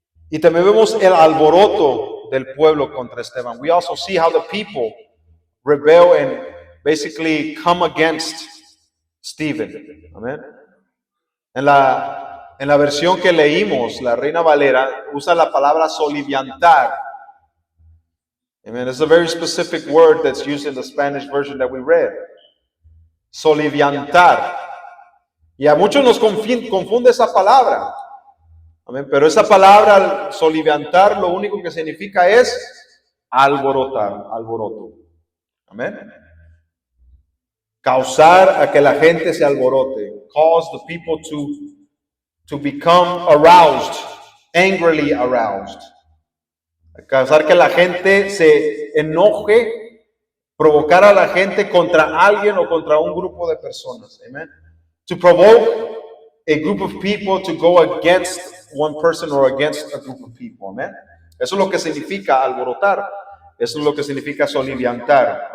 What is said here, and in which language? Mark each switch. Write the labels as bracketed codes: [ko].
[es] Y también vemos el alboroto del pueblo contra Esteban. [en] We also see how the people rebel and basically come against Stephen. Amen. [es] En la versión que leímos, la Reina Valera usa la palabra soliviantar. [en] Amen. It's a very specific word that's used in the Spanish version that we read. [es] Soliviantar. Y a muchos nos confunde esa palabra. Amen. Pero esa palabra, soliviantar, lo único que significa es alborotar, alboroto. Amén. Causar a que la gente se alborote. [en] Cause the people to become aroused, angrily aroused. [es] Causar que la gente se enoje, provocar a la gente contra alguien o contra un grupo de personas. [en] Amen. To provoke a group of people to go against one person or against a group of people. Amen. [es] Eso es lo que significa alborotar. Eso es lo que significa soliviantar.